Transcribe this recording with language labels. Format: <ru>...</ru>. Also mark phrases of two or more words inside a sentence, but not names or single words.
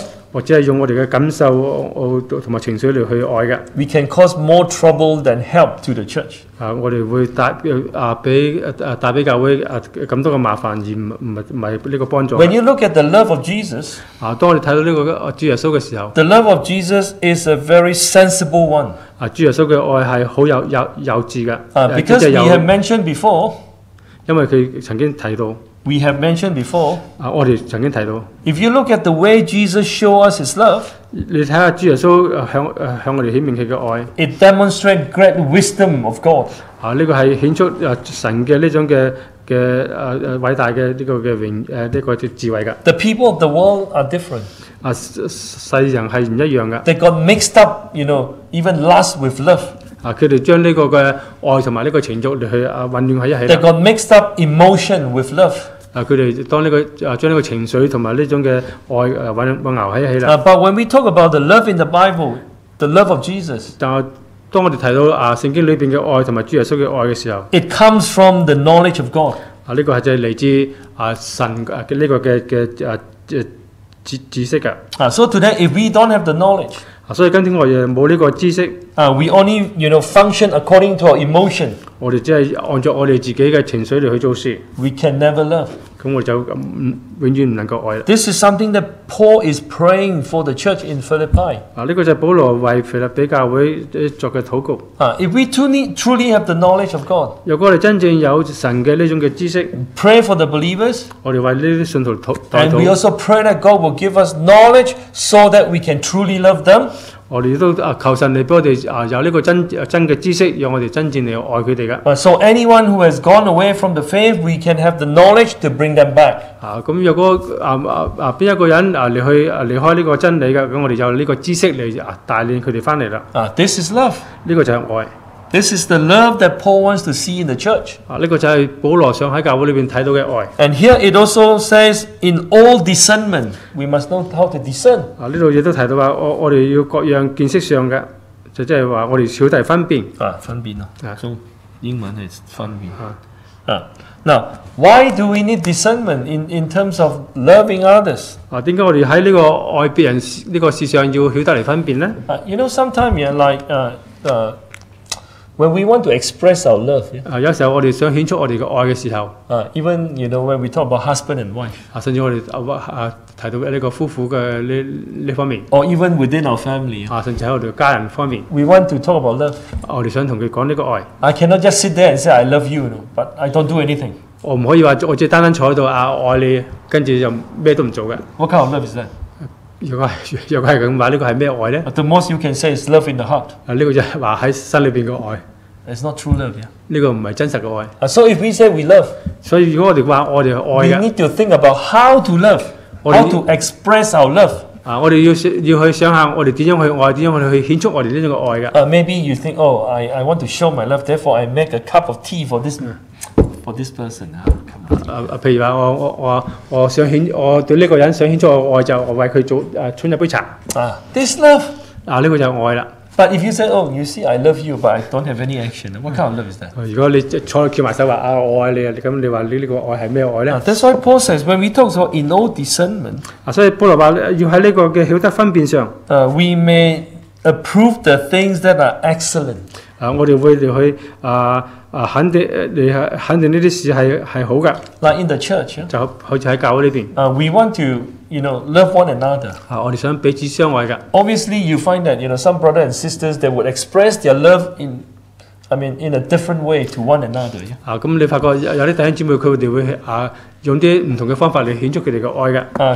<yue>或者係用我哋嘅感受同埋情緒嚟去愛嘅。</yue> <en>We can cause more trouble than help to the church.</en> <yue>我哋會帶俾教會咁多嘅麻煩，而唔係呢個幫助。</yue> <en>When you look at the love of Jesus,</en> <yue>當我哋睇到呢個主耶穌嘅時候，</yue> <en>the love of Jesus is a very sensible one.</en> <yue>主耶穌嘅愛係好幼稚嘅。</yue> <en>Because we have mentioned before,</en> <yue>因為佢曾經提到。</yue> <en>we have mentioned before,</en> <yue>我哋曾經提到。</yue> <en>if you look at the way Jesus showed us his love,</en> <yue>你睇下主耶穌向我哋顯明佢嘅愛。</yue> <en>it demonstrates great wisdom of God.</en> <yue>呢個係顯出神嘅呢種嘅偉大嘅呢個嘅呢個智慧㗎。</yue> <en>The people of the world are different.</en> <yue>世人係唔一樣㗎。</yue> <en>They got mixed up, even lust with love.</en> <yue>佢哋將呢個嘅愛同埋呢個情慾嚟去混亂喺一起。</yue> <en>They got mixed up emotion with love.</en> <yue>佢哋當呢個將呢個情緒同埋呢種嘅愛混淆喺一起啦。</yue> <en>But when we talk about the love in the Bible, the love of Jesus,</en> <yue>但係當我哋提到聖經裏邊嘅愛同埋主耶穌嘅愛嘅時候，</yue> <en>it comes from the knowledge of God.</en> <yue>呢個係就係嚟自神嘅呢個嘅知識㗎。</yue> <en>So today, if we don't have the knowledge,</en> <yue>所以今天我哋冇呢個知識，</yue> <en>we only function according to our emotion.</en> <yue>我哋只係按照我哋自己嘅情緒嚟去做事。</yue> <en>We can never love.</en> <yue>咁我哋就永遠唔能夠愛啦。</yue> <en>This is something that Paul is praying for the church in Philippi.</en> <yue>呢個就係保羅為腓立比教會作嘅禱告。</yue> <en>If we truly have the knowledge of God,</en> <yue>如果我哋真正有神嘅呢種嘅知識，</yue> <en>pray for the believers,</en> <yue>我哋為呢啲信徒代</yue> <en>and we</en> <yue>禱。</yue> <en>also pray that God will give us knowledge so that we can truly love them.</en> <yue>我哋都求神嚟俾我哋有呢個真嘅知識，讓我哋真正嚟愛佢哋噶。</yue> <en>So anyone who has gone away from the faith, we can have the knowledge to bring them back.</en> <yue>咁如果邊一個人離開呢個真理嘅，咁我哋有呢個知識嚟帶領佢哋翻嚟啦。</yue> <en>This is love.</en> <yue>呢個就係愛。</yue> <en>This is the love that Paul wants to see in the church.</en> <yue>呢個就係保羅想喺教會裏邊睇到嘅愛。</yue> <en>And here it also says, in all discernment, we must know how to discern.</en> <yue>呢度亦都提到話，我哋要各樣見識上嘅，就即係話我哋曉得分辨。分辨咯。中英文係分辨。</yue> <en>Now, why do we need discernment in terms of loving others?</en> <yue>點解我哋喺呢個愛別人呢個事上要曉得嚟分辨呢？</yue> <en>Sometimes when we want to express our love,</en> <yue>有時候我哋想顯出我哋嘅愛嘅時候，</yue> <en>even when we talk about husband and wife,</en> <yue>甚至我哋提到呢個夫婦嘅呢方面，</yue> <en>or even within our family,</en> <yue>甚至喺我哋嘅家人方面，</yue> <en>we want to talk about love.</en> <yue>我哋想同佢講呢個愛。</yue> <en>I cannot just sit there and say I love you, but I don't do anything.</en> <yue>我唔可以話我只單單坐喺度愛你，跟住就咩都唔做嘅。</yue> <en>What kind of love is that?</en> <yue>如果係咁話，呢個係咩愛呢？</yue> <en>The most you can say is love in the heart.</en> <yue>呢個就係話喺心裏邊嘅愛。</yue> <en>It's not true love, yeah.</en> <yue>呢個唔係真實嘅愛。</yue> <en>So if we say we love,</en> <yue>所以如果我哋話我哋愛</yue> <en>we</en> <yue>嘅，</yue> <en>need to think about how to love, how to express our love.</en> <yue>我哋要去想下我哋點樣去愛，點樣去顯出我哋呢種嘅愛嘅。</yue> <en>Maybe you think, I want to show my love, therefore I make a cup of tea for this person.</en> <yue>譬如話我想我對呢個人想顯出我愛，就我為佢沖一杯茶。</yue> <en>This love.</en> <yue>呢個就係愛啦。</yue> <en>But if you say, you see, I love you, but I don't have any action, what kind of love is that?</en> <yue>如果你坐翹埋手話我愛你啊，咁你話你呢個愛係咩愛呢？</yue> <en>That's why Paul says when we talk about in all discernment,</en> <yue>所以保羅話要喺呢個嘅曉得分辨上，</yue> <en>we may approve the things that are excellent.</en> <yue>我哋會去肯定呢啲事係好嘅。</yue> <en>Like in the church,</en> <yue>就好似喺教會呢邊，</yue> <en>we want to, love one another.</en> <yue>我哋想彼此相愛嘅。</yue> <en>Obviously, you find that some brothers and sisters they would express their love in a different way to one another.</en> <yue>咁你發覺有啲弟兄姊妹佢哋會用啲唔同嘅方法嚟顯出佢哋嘅愛嘅。</yue>